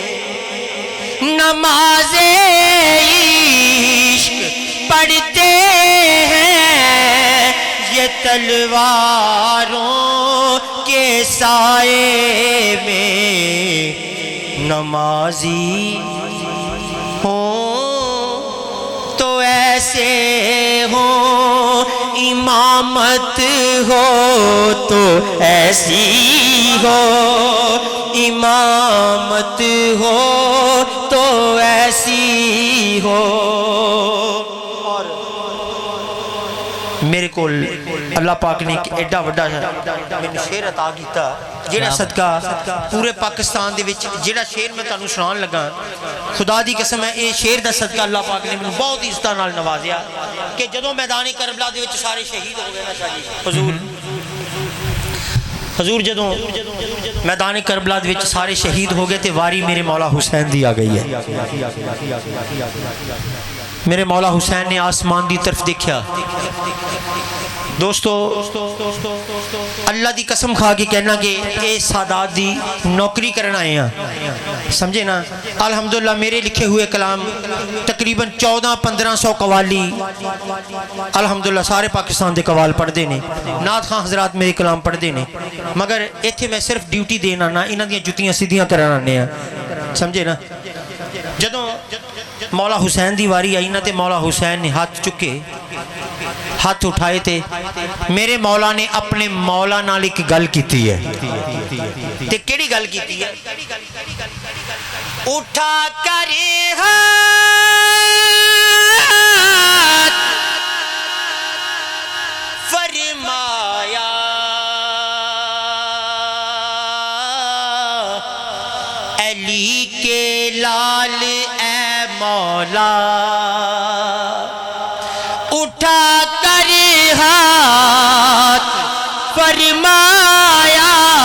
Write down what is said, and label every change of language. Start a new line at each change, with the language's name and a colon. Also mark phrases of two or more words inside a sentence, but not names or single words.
Urdu: نماز عشق پڑھتے ہیں یہ تلواروں کے سائے میں نمازی ہوں تو ایسے ہوں امامت ہو تو ایسی ہو امامت ہو تو ایسی ہو
Punjabi: اور میرے کو اللہ پاک نے ایڈا وڈا میں شیر عطا کیتا جیڑا صدقہ پورے پاکستان دے وچ جیڑا شیر میں تانوں سنان لگا خدا دی قسم ہے اے شیر دا صدقہ اللہ پاک نے مینوں بہت عزتاں نال نوازیا کہ جدوں میدان کربلا دے وچ سارے شہید ہو گئے نا شاہ جی حضور جدوں میدان کربلا دے وچ سارے شہید ہو گئے تے واری میرے مولا حسین دی آ گئی ہے میرے مولا حسین نے آسمان دی طرف دیکھا دوستو اللہ دی قسم کھا کے کہنا کہ اے سادات دی نوکری کرنا آئے ہیں، سمجھے نا۔ الحمدللہ میرے لکھے ہوئے کلام تقریباً 1400-1500 قوالی الحمدللہ سارے پاکستان دے قوال پڑھ دے نے، نعت خان حضرات میرے کلام پڑھ دے نے، مگر ایتھے میں صرف ڈیوٹی دینا نا، انہاں دیاں جتیاں سیدھیاں کرنا آنے ہیں، سمجھے نا۔ جدوں مولا حسین دی واری آئی نا تے مولا حسین نے ہاتھ چکے،
Urdu: ہاتھ اٹھائے تھے،
Punjabi: میرے مولا نے اپنے مولا نال ایک گل کیتی ہے، تے کیڑی گل کیتی ہے؟
Urdu: اٹھا کر ہاتھ فرمایا علی کے لال اے مولا، اٹھا کر ہاتھ فرمایا